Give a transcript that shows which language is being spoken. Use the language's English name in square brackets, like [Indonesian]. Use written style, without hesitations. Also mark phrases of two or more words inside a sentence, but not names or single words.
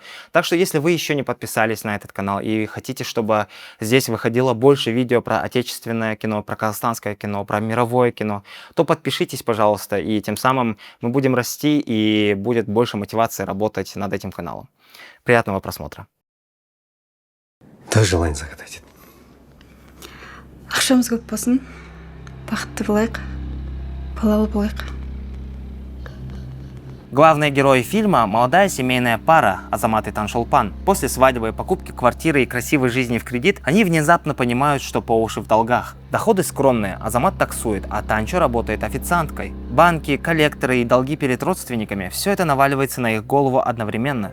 [Russian] Так что, если вы еще не подписались на этот канал и хотите, чтобы здесь выходило больше видео про отечественное кино, про казахстанское кино, про мировое кино, то подпишитесь, пожалуйста, и тем самым мы будем расти и будет больше мотивации работать над этим каналом. Приятного просмотра. Тоже желание загадать. [Kazakh] Ақшамыз көп болсын, бақытты болайық, балалы болайық. [Russian] Главные герои фильма – молодая семейная пара Азамат и Таншолпан. После свадьбы, покупки квартиры и красивой жизни в кредит, они внезапно понимают, что по уши в долгах. Доходы скромные, Азамат таксует, а Танчо работает официанткой. Банки, коллекторы и долги перед родственниками – все это наваливается на их голову одновременно.